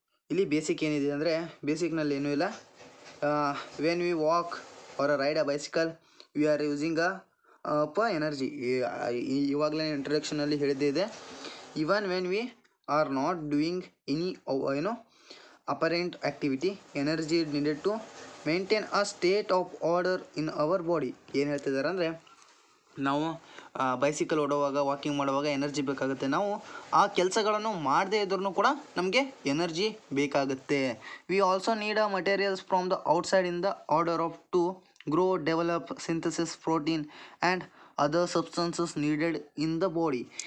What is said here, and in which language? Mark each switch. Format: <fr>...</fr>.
<kn>ಇಲ್ಲಿ ಬೇಸಿಕ್ ಏನಿದೆ ಅಂದರೆ ಬೇಸಿಕ್ನಲ್ಲಿ ಏನೂ ಇಲ್ಲ.</kn> <en>When we walk or ride a bicycle we are using energy.</en> <kn>ಇವಾಗಲೇ ಇಂಟ್ರಡಕ್ಷನಲ್ಲಿ ಹೇಳಿದ್ದೇ ಇದೆ.</kn> <en>Even when we are not doing any apparent activity, energy is needed to maintain a state of order in our body.</en> <kn>ಏನು ಹೇಳ್ತಿದ್ದಾರೆ ಅಂದರೆ ನಾವು bicycle ಓಡುವಾಗ, walking ಮಾಡುವಾಗ energy ಬೇಕಾಗುತ್ತೆ. ನಾವು ಆ ಕೆಲಸಗಳನ್ನು ಮಾಡದೇ ಇದ್ರೂ ಕೂಡ ನಮಗೆ ಎನರ್ಜಿ ಬೇಕಾಗುತ್ತೆ.</kn> <en>We also need a materials from the outside in the order of to grow, develop, synthesis protein and other substances needed in the body.</en>